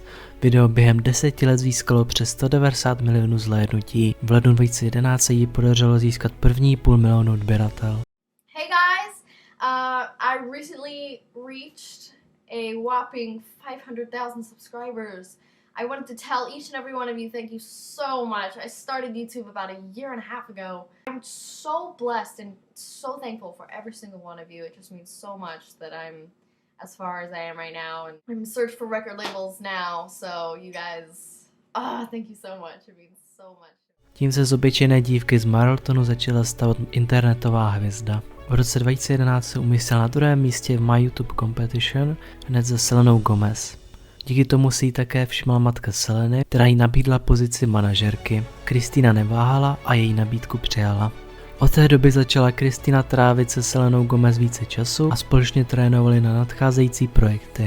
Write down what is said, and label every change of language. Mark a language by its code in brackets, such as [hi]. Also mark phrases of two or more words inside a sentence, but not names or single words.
[cs] Video během 10 let získalo přes 190 milionů zhlédnutí. V lednu 2011 se jí podařilo získat první 500 000 odběratel. [en] Hey guys, I recently reached a whopping 500,000 subscribers. I wanted to tell each and every one of you thank you so much. I started YouTube about a year and a half ago. I'm so blessed and so thankful for every single one of you. It just means so much that I'm as far as I am right now, and I'm in search for record labels now, so you guys, thank you so much, it means so much. [cs] Tím se z obyčejné dívky z Marltonu začala stavat internetová hvězda. V roce 2011 se umístila na druhém místě v My YouTube Competition hned za Selenou Gomez. Díky tomu si ji také všimla matka Seleny, která jí nabídla pozici manažerky. Kristýna neváhala a její nabídku přijala. Od té doby začala Kristýna trávit se Selenou Gomez více času a společně trénovali na nadcházející projekty.